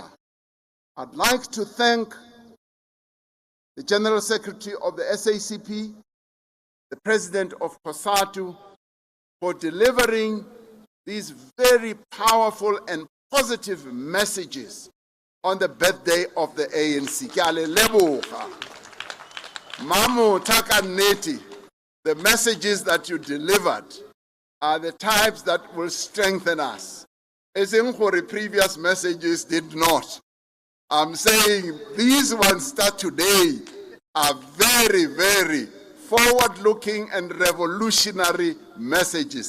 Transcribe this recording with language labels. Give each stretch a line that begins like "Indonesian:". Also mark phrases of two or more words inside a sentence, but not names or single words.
English: I'd like to thank the General Secretary of the SACP, the President of COSATU, for delivering these very powerful and positive messages on the birthday of the ANC.
Northern Sotho: Ke a le leboga. Mamo Takaneti,
English: the messages that you delivered are the types that will strengthen us. As in the previous messages did not. I'm saying these ones start today are very, very forward-looking and revolutionary messages.